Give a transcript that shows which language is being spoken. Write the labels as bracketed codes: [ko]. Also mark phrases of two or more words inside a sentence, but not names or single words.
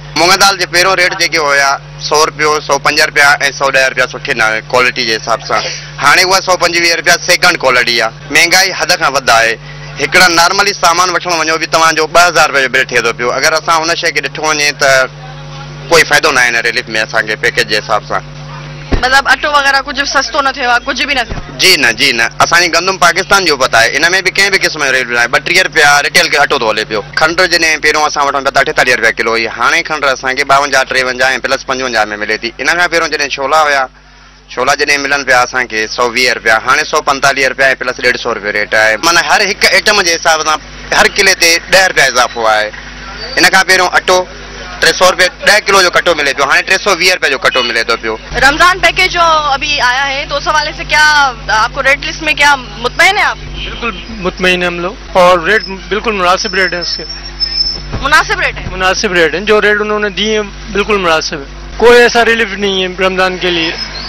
[sd] मूंग दाल जे पहिरियों रेट जेके हुया 100 रुपयो 105 रुपया ऐं 110 रुपया सुठे न क्वालिटी जे हिसाब सां, हाणे उहा 125 रुपया [en] second quality [sd] आहे। महांगाई हद खां वधि आहे। हिकिड़ा नॉर्मली सामान वठणु वञो बि तव्हांजो 2000 रुपए जो बिल थिए थो पियो। अगरि असां हुन शइ खे ॾिठो वञे त कोई फ़ाइदो न आहे हिन रिलीफ में असांखे पैकेज जे हिसाब सां। मतलब अटो वगैरह कुछ सस्तो न थियो, कुछ भी न थियो? जी न असांजी गंदम पाकिस्तान जो पता है, इन में भी कंहिं भी क़िस्म जो रेट न आहे। 32 रुपया रिटेल के अटो तो हले पियो। खंड जॾहिं पहिरियों असां वठूं पिया 48 रुपया किलो हुई, हाणे खंड असांखे 52 53 ऐं प्लस 55 में मिले थी। इन खां पहिरियों जॾहिं छोला हुया, छोला जॾहिं मिलनि पिया असांखे 120 रुपया, हाणे 145 रुपया ऐं प्लस 150 रुपये रेट आहे। माना हर हिकु आइटम जे हिसाब सां हर किले ते 10 रुपया इज़ाफ़ो आहे। इन खां पहिरियों अटो 300 रुपये 10 किलो जो कटो मिले पियो, हाँ 320 रुपये जो कटो मिले तो पियो। [ur] رمضان پیکیج جو ابھی آیا ہے تو اس حوالے سے کیا آپ کو ریٹ لسٹ میں کیا مطمئن ہے آپ? بالکل مطمئن ہے ہم لوگ، اور ریٹ بالکل مناسب ریٹ ہے اس کے. مناسب ریٹ ہے؟ مناسب ریٹ ہے، جو ریٹ انہوں نے دیے ہیں بالکل مناسب ہے۔ کوئی ایسا ریلیف نہیں ہے رمضان کے لیے.